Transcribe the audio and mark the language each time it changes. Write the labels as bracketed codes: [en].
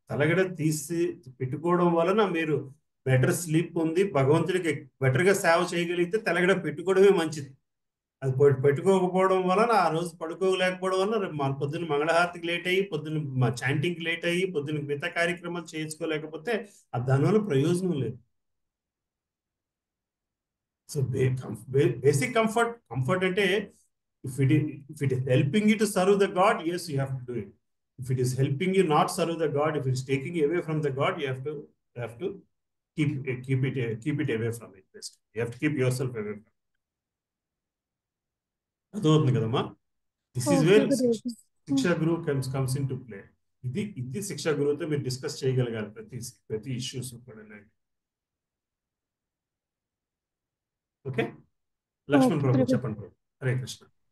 [te] తలగడ తీసి పెట్టుకోవడం వలన మీరు బెటర్ స్లీప్ ఉంది, భగవంతుడికి బెటర్ గా సేవ చేయగలిగితే తలగడ పెట్టుకోవడమే మంచిది. అది పెట్టుకోకపోవడం వలన ఆ రోజు పడుకోలేకపోవడం వలన పొద్దున్న మంగళహారతికి లేట్ అయ్యి, పొద్దున్న చాంటింగ్కి లేట్ అయ్యి, పొద్దున్న మిగతా కార్యక్రమాలు చేసుకోలేకపోతే దానివల్ల ప్రయోజనం లేదు. [en] so basic comfort [te] అంటే [en] if it is helping you to serve the God, yes, you have to do it. If it is helping you not serve the God, if it is taking you away from the God, you have to keep it away from it. Best. You have to keep yourself away from it. [te] అర్థమవుతుంది కదమ్మా? [en] this is where [te] శిక్షా గురువు [en] comes into play. [te] ఇది శిక్షా గురువుతో మీరు discuss చేయగలగాలి ప్రతి ఇష్యూస్ కూడా. ఓకే, లక్ష్మణ్ ప్రభు చెప్పండి ప్రభు. హరే కృష్ణ.